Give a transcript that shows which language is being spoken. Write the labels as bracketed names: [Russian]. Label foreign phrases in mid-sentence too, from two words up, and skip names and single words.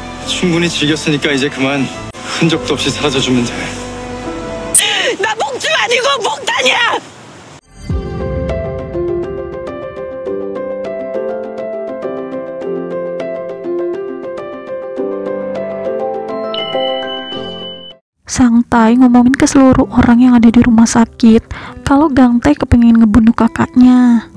[Korean] 충분히 즐겼으니까 이제 그만 흔적도 없이 사라져주면 돼. 나 목줄 아니고 목단이야! [Indonesian] Sang Tai ngomongin ke seluruh orang yang ada di rumah sakit kalau Gang Tai kepengen ngebunuh kakaknya.